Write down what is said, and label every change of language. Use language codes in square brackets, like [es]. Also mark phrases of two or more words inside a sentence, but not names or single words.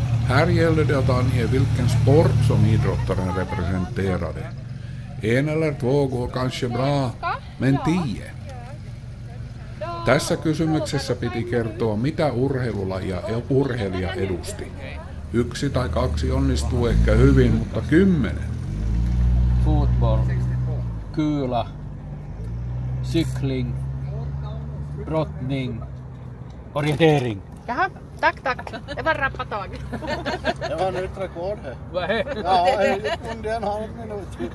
[sv] Här gällde det att ange vilken sport som idrottaren representerade. 1 eller 2 går kanske bra, men 10. [fi] Tässä kysymyksessä piti kertoa, mitä urheilulajia urheilija edusti. 1 tai 2 onnistuu ehkä hyvin, mutta 10. [sv] Fotboll, kula, cykling, brottning, orientering. Jaha, tack. Det var rappa tag. Det var nytt rekord här. Vad är det? Ja, under en halv minut.